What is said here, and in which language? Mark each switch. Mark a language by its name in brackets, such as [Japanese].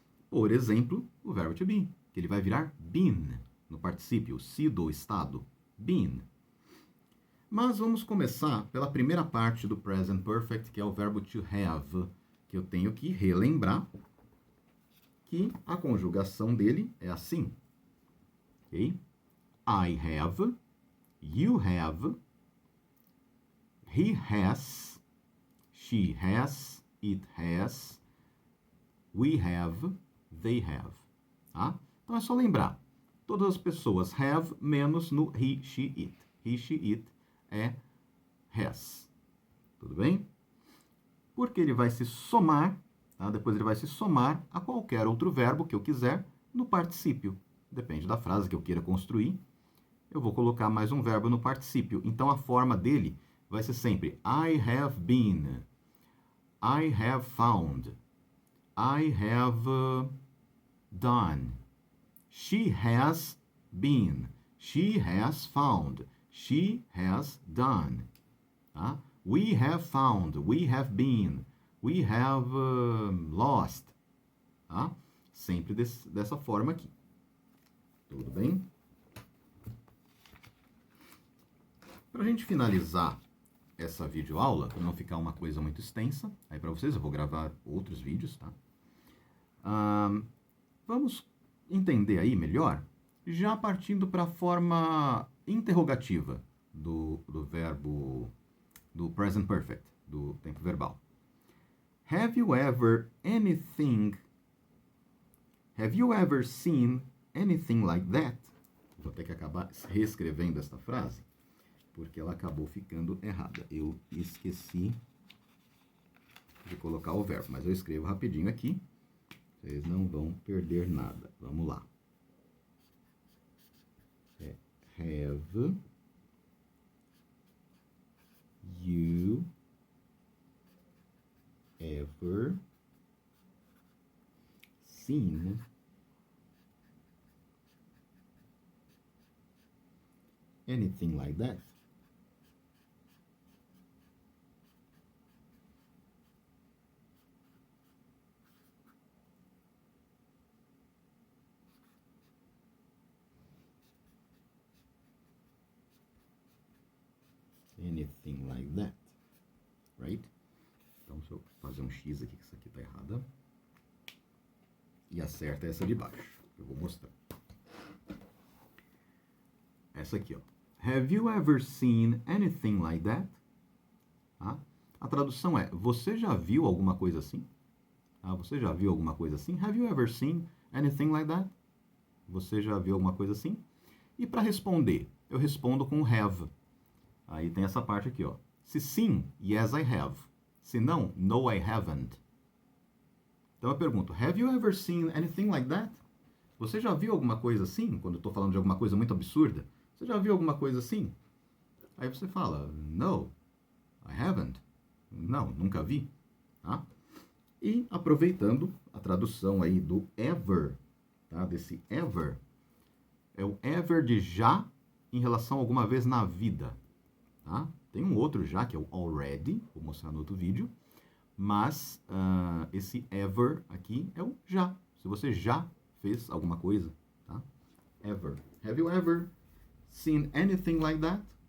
[Portuguese] Por exemplo, o verbo to be, que ele vai virar been no particípio, sido ou estado, been. Mas vamos começar pela primeira parte do present perfect, que é o verbo to have, que eu tenho que relembrar que a conjugação dele é assim. [English] Okay? I have, you have, he has, she has, it has, we have, they have. [Portuguese] Tá? Então é só lembrar. Todas as pessoas have menos no he, she, it. He, she, it é has. Tudo bem? Porque ele vai se somar tá? Depois ele vai se somar a qualquer outro verbo que eu quiser no particípio. Depende da frase que eu queira construir. Eu vou colocar mais um verbo no particípio. Então, a forma dele vai ser sempre [English] I have been, I have found, I have done, she has been, she has found, she has done. [Portuguese] Tá? [English] We have found, we have been, we have lost. [Portuguese] Tá? Sempre dessa forma aqui. Tudo bem? Para a gente finalizar essa videoaula, para não ficar uma coisa muito extensa, aí para vocês eu vou gravar outros vídeos, tá? Vamos entender aí melhor, já partindo para a forma interrogativa do verbo, do present perfect, do tempo verbal. [English] Have you ever seen anything like that? [Portuguese] Vou ter que acabar reescrevendo esta frase, porque ela acabou ficando errada. Eu esqueci de colocar o verbo, mas eu escrevo rapidinho aqui. Vocês não vão perder nada. Vamos lá. [English] Have you ever seen anything like that? Anything like that, right? [Portuguese] Então, se eu fazer um X aqui, que isso aqui tá errada, e acerta essa de baixo, eu vou mostrar. Essa aqui, ó. [English] Have you ever seen anything like that? [Portuguese] Tá? A tradução é, você já viu alguma coisa assim? Ah, você já viu alguma coisa assim? [English] Have you ever seen anything like that? [Portuguese] Você já viu alguma coisa assim? E para responder, eu respondo com have. Aí tem essa parte aqui, ó. Se sim, [English] yes, I have. [Portuguese] Se não, [English] no, I haven't. [Portuguese] Então eu pergunto, [English] have you ever seen anything like that? [Portuguese] Você já viu alguma coisa assim? Quando eu estou falando de alguma coisa muito absurda. Você já viu alguma coisa assim? Aí você fala, [English] no, I haven't. [Portuguese] Não, nunca vi. Tá? E aproveitando a tradução aí do ever, tá? Desse ever, é o ever de já em relação a alguma vez na vida. Tá? Tem um outro já, que é o already, vou mostrar no outro vídeo, mas esse ever aqui é o já, se você já fez alguma coisa, tá? [English] Ever. Have you ever seen anything like that?